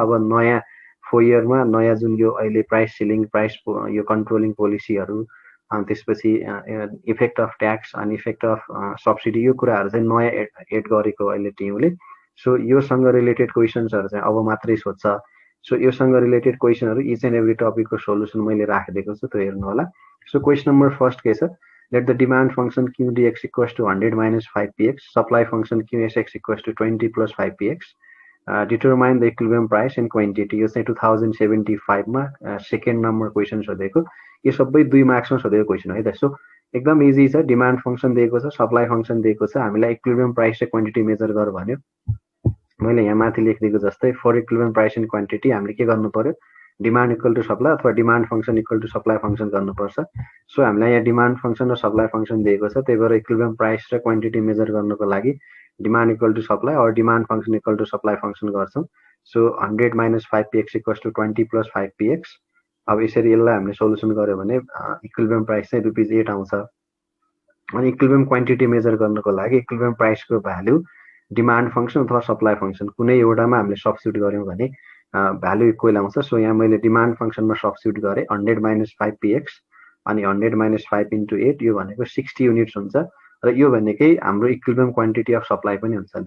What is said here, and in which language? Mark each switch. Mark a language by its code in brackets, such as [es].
[ne] अब नयाँ 4 इयरमा नयाँ जुन यो अहिले प्राइस सिलिङ प्राइस यो कन्ट्रोलिङ पोलिसीहरू अनि त्यसपछि इफेक्ट अफ ट्याक्स अनि इफेक्ट अफ सब्सिडी यो कुराहरू चाहिँ नयाँ एड गरेको अहिले टिमले। सो योसँग रिलेटेड क्वेसन्सहरू चाहिँ अब मात्रै सोध्छ। सो योसँग रिलेटेड क्वेसनहरू इच एन्ड एभ्री टपिकको सोल्युसन मैले राखिदिएको छु, त्यो हेर्नु होला। सो क्वेसन नम्बर फर्स्ट के छ, [en] let the demand function QDX equals to 100 minus 5px, supply function QSX equals to 20 plus 5px, determine the equilibrium price and quantity। [ne] यो चाहिँ 2075 मा सेकेन्ड नम्बर क्वेसन सोधेको। यो सबै 2 मार्क्समा सोधेको क्वेसन है त। सो एकदम इजी छ। डिमान्ड फंक्सन दिएको छ, सप्लाई फंक्सन दिएको छ, हामीलाई इक्विलिब्रियम प्राइस र क्वान्टिटी मेजर गर भन्यो। मैले यहाँ माथि लेखिदिएको जस्तै for equilibrium price and quantity हामीले के गर्नु पर्यो, डिमान्ड इक्वल टु सप्लाई अथवा demand function equal to supply function गर्नुपर्छ। सो हामीलाई यहाँ डिमान्ड फंक्सन र सप्लाई फंक्सन दिएको छ, त्यही भएर इक्विलिब्रियम प्राइस र क्वान्टिटी मेजर गर्नको लागि डिमान्ड इक्वल टु सप्लाई और demand function equal to supply function गर्छौँ। [en] So 100 minus 5px equals to 20 plus 5px। [ne] अब यसरी यसलाई हामीले सोल्युसन गर्यो भने इक्विलिब्रियम प्राइस चाहिँ ₹8 आउँछ। अनि इक्विलिब्रियम क्वान्टिटी मेजर गर्नको लागि इक्विलिब्रियम प्राइसको भ्यालु डिमान्ड फंक्सन अथवा सप्लाई फंक्सन कुनै एउटामा हामीले सब्स्टिट्युट गर्यौं भने भ्यालु इक्वल आउँछ। सो यहाँ मैले डिमान्ड फंक्सनमा सब्स्टिट्युट गरे 100 - 5 px अनि 100 - 5 * 8 यो भनेको 60 युनिट्स हुन्छ र यो भनेकै हाम्रो इक्विलिब्रियम क्वान्टिटी अफ सप्लाई पनि हुन्छ।